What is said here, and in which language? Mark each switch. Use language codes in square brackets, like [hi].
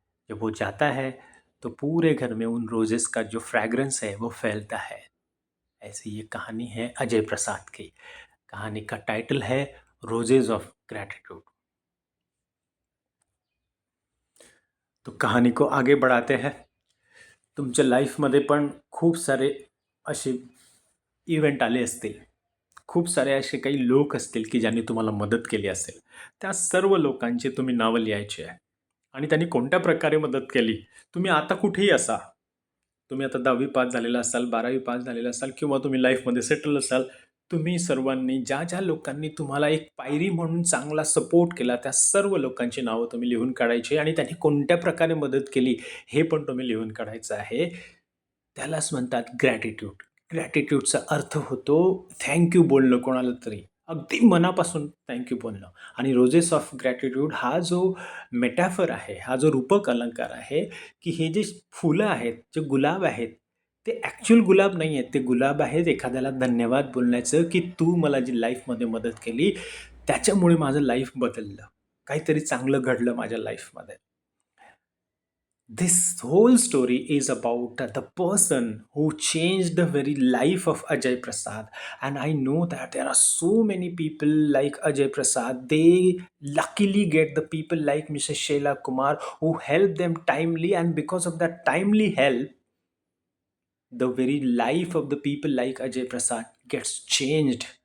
[hi] जब वो जाता है तो पूरे घर में उन रोज़ेस का जो फ्रेग्रेंस है वो फैलता है। ऐसी ये कहानी है अजय प्रसाद की। कहानी का टाइटल है रोजेज ऑफ ग्रैटिट्यूड। तो कहानी को आगे बढ़ाते हैं। [mr] तुमच्या लाईफमध्ये पण खूप सारे असे इव्हेंट आले असतील, खूप सारे असे काही लोक असतील की ज्यांनी तुम्हाला मदत केली असेल. त्या सर्व लोकांची तुम्ही नावं लिहायची आहे, आणि त्यांनी कोणत्या प्रकारे मदत केली. तुम्ही आता कुठेही असा, तुम्ही आता 10वी पास झालेला असाल, 12वी पास झालेला असाल, किंवा तुम्ही लाईफमध्ये सेटल असाल, तुम्ही सर्वांनी ज्या ज्या लोकांनी तुम्हाला एक पायरी म्हणून चांगला सपोर्ट केला, त्या सर्व लोकांची नावं तुम्ही लिहून काढायची आणि त्यांनी कोणत्या प्रकारे मदत केली हे पण तुम्ही लिहून काढायचं आहे. त्यालाच म्हणतात ग्रॅटिट्यूड. ग्रॅटिट्यूडचा अर्थ होतो थँक यू बोलणं कोणाला तरी. अगदी मनापासून थँक यू बोलणं. आणि रोजेस ऑफ ग्रॅटिट्यूड हा जो मेटॅफर आहे, हा जो रूपक अलंकार आहे, की हे जे फुलं आहेत, जे गुलाब आहेत, ते ॲक्चुअल गुलाब नाही आहेत. ते गुलाब आहेत एखाद्याला धन्यवाद बोलण्याचं, की तू मला जी लाईफमध्ये मदत केली, त्याच्यामुळे माझं लाईफ बदललं. काहीतरी चांगलं घडलं माझ्या लाईफमध्ये. [en] This whole story is about the person who changed the very life of Ajay Prasad. And I know that there are so many people like Ajay Prasad. They luckily get the people like Mrs. Sheila Kumar who help them timely, and because of that timely help, the very life of the people like Ajay Prasad gets changed.